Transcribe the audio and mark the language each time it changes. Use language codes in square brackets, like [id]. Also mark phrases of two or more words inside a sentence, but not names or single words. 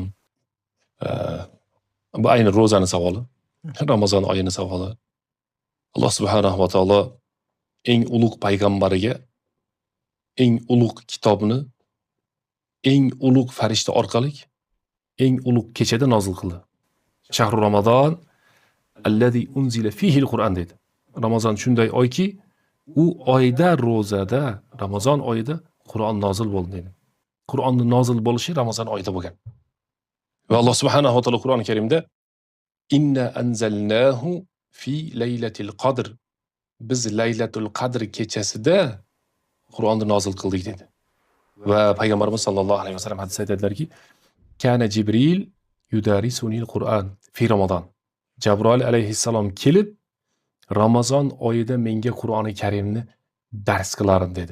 [uz] Bu ayni ro'zani savoli. Ramazon oyini savoli. Alloh [ar] سبحانه وتعالى [uz] eng ulug' payg'ambariga eng ulug' kitobni eng ulug' farishta orqali eng ulug' kechada nozil qildi. [ar] شهر رمضان الذي أنزل فيه القرآن dedi. [uz] Ramazon shunday oyki, u oyda ro'zada, Ramazon oyida Qur'on nozil bo'ldi dedi. Qur'onning nozil bo'lishi Ramazon oyida bo'lgan. Va Alloh [ar] سبحانه وتعالى [uz] Qur'oni Karimda [ar] إنا أنزلناه في ليلة القدر. [uz] Biz Laylatul Qadr kechasida Qur'onni nozil qildik dedi. Va payg'ambarimiz [ar] صلى الله عليه وسلم [uz] hadisda aytadilarki, [ar] كان جبريل يدارسني القرآن في رمضان. [uz] Jabroil alayhissalom kelib Ramazon oyida menga Qur'oni Karimni dars qilardi dedi.